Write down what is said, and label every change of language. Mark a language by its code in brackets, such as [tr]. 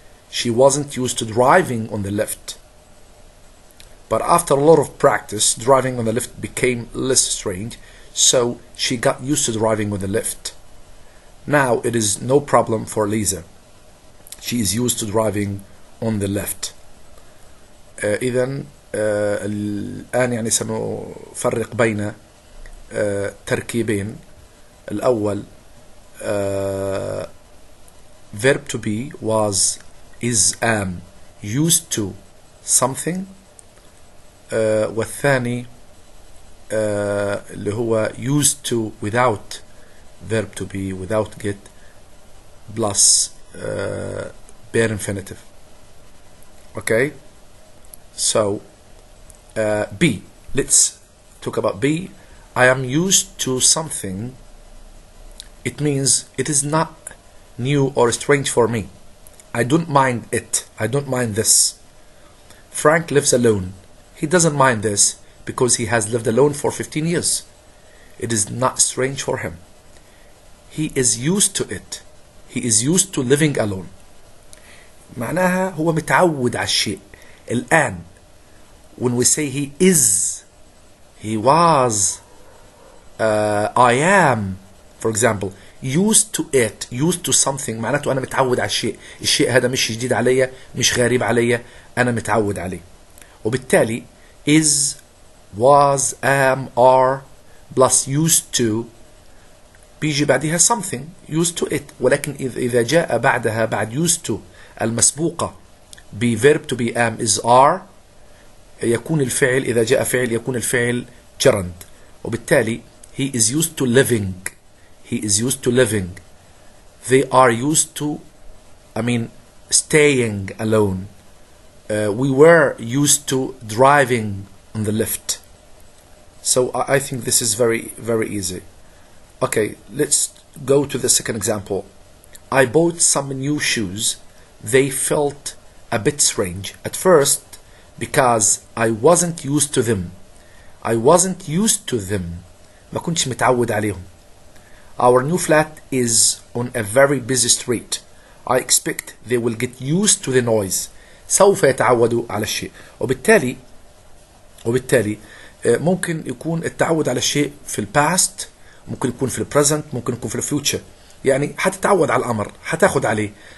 [en] She wasn't used to driving on the left. But after a lot of practice, driving on the left became less strange, so she got used to driving on the left. Now it is no problem for Lisa. She is used to driving on the left. [ar] إذن الآن يعني سنفرق بين تركيبين. الأول [en] verb to be was is am used to something, [ar] والثاني اللي هو [en] used to without verb to be, without get plus bare infinitive. Okay, so be, let's talk about be. I am used to something. It means it is not new or strange for me. I don't mind it. I don't mind this. Frank lives alone. He doesn't mind this because he has lived alone for 15 years. It is not strange for him. He is used to it. He is used to living alone. [ar] معناها هو متعود على الشيء. الآن [en] when we say he is, he was, I am, for example, used to it, used to something, [ar] معناته أنا متعود على الشيء. الشيء هذا مش جديد علي، مش غريب علي، أنا متعود عليه. وبالتالي [en] is, was, am, are plus used to [ar] بيجي بعدها [en] something used to it. [ar] ولكن إذا جاء بعدها بعد used to المسبوقة ب [en] verb to be am is are، [ar] يكون الفعل إذا جاء فعل يكون الفعل gerund. وبالتالي [en] he is used to living. He is used to living. They are used to, staying alone. We were used to driving on the left. So I think this is very, very easy. Okay, let's go to the second example. I bought some new shoes. They felt a bit strange at first because I wasn't used to them. I wasn't used to them. [ar] ما كنتش متعود عليهم. [en] Our new flat is on a very busy street. I expect they will get used to the noise. [ar] سوف يتعودوا على الشيء. وبالتالي ممكن يكون التعود على الشيء في الباست، ممكن يكون في البريزنت، ممكن يكون في الفيوتشر. يعني حتتعود على الأمر، حتاخد عليه.